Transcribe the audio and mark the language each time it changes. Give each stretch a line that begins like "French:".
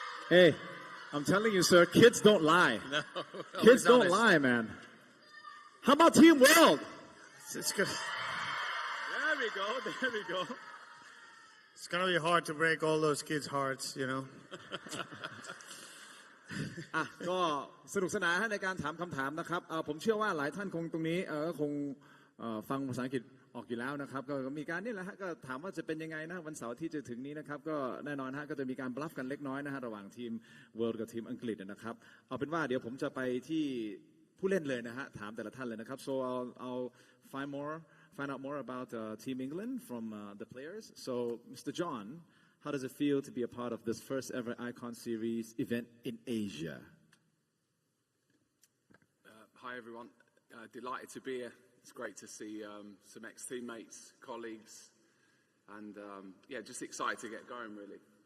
English: Hey, I'm telling you, sir, kids don't lie. no. Kids don't lie, man. How about Team World? It's good. There we go. It's gonna be hard to break all those kids' hearts, you know.
Thai: ก็สนุกสนานในการถามคำถามนะครับผมเชื่อว่าหลายท่านคงตรงนี้คงฟังภาษาอังกฤษออกอยู่แล้วนะครับก็มีการนี่แหละฮะก็ถามว่าจะเป็นยังไงนะวันเสาร์ที่จะถึงนี้นะครับก็แน่นอนฮะก็จะมีการบลัฟกันเล็กน้อยนะฮะระหว่างทีมเวิลด์กับทีมอังกฤษนะครับเอาเป็นว่าเดี๋ยวผมจะไปที่ผู้เล่นเลยนะฮะถามแต่ละท่านเลยนะครับ
English: so I'll find out more about Team England from the players so Mr. John how does it feel to be a part of this first ever Icon Series event in Asia? Hi everyone, delighted to be here. It's great to see some ex-teammates, colleagues, and yeah, just excited to get going really.